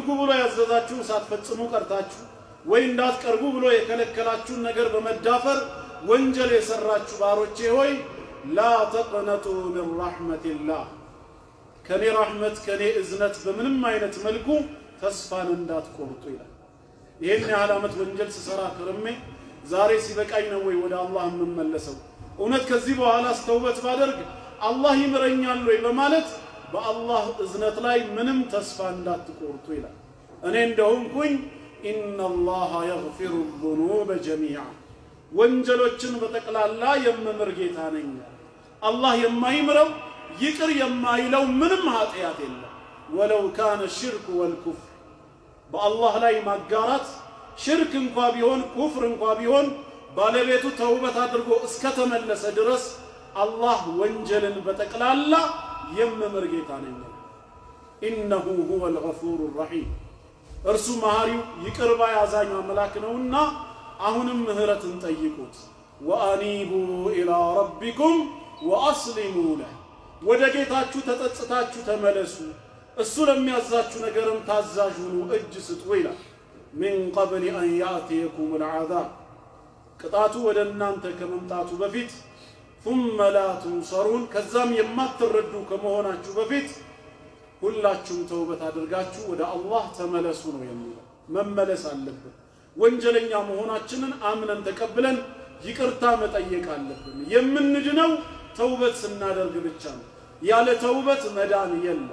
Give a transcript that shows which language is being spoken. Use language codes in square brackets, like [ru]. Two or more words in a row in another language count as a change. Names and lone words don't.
[am] ብሎ ያዘዛችሁን ሳትፈጽሙ ቀርታችሁ ወይ እንዳትቀርቡ ብሎ የከለከላችሁን ነገር በመዳፈር ወንጀል የሰራችሁ ባሮቼ ሆይ [ar] لا تقنطوا من رحمة الله [am] ከኔ ረሕመት ከኔ እዝነት በምንም አይነት መልኩ ተስፋን እንዳትቆርጡ ይላል። ይሄን ያህል ዓመት ወንጀል ስሰራ ከረሜ ዛሬ ሲበቃኝ ነው ወይ ወደ አላህ የምመለሰው? እውነት ከዚህ በኋላ ተውበት ባደርግ አላህ ይምረኛል ወይ በማለት በአላህ እዝነት ላይ ምንም ተስፋ እንዳትቆርጡ ይላል። እኔ እንደሆንኩኝ [ar] إن الله يغفر الذنوب جميعا [am] ወንጀሎችን በጠቅላላ የምምር ጌታ ነኝ። አላህ የማይምረው ይቅር የማይለው ምንም ኃጢያት የለም። [ar] ولو كان الشرك والكفر [am] በአላህ ላይ ማጋራት ሽርክ እንኳን ቢሆን ኩፍር እንኳን ቢሆን ባለቤቱ ተውበት አድርጎ እስከተመለሰ ድረስ አላህ ወንጀልን በጠቅላላ የምምር ጌታ ነኝ። [ar] إنه هو الغفور الرحيم [am] እርሱ መሐሪው ይቅር ባይ አዛኝ አምላክ ነውና አሁንም ምህረትን ጠይቁት። [ar] وأنيبوا إلى ربكم وأسلموا له [am] ወደ ጌታችሁ ተጸጽታችሁ ተመለሱ እሱ ለሚያዛችሁ ነገርም ታዛዥ ሁኑ እጅ ስጡ ይላል። [ar] من قبل أن يأتيكم العذاب [am] ቅጣቱ ወደ እናንተ ከመምጣቱ በፊት [ar] ثم لا تنصرون [am] ከዛም የማትረዱ ከመሆናችሁ በፊት ሁላችሁም ተውበት አድርጋችሁ ወደ አላህ ተመለሱ ነው የሚለው መመለስ አለብን ወንጀለኛ መሆናችንን አምነን ተቀብለን ይቅርታ መጠየቅ አለብን የምንድነው ተውበት ስናደርግ ብቻ ነው ያለ ተውበት መዳን የለም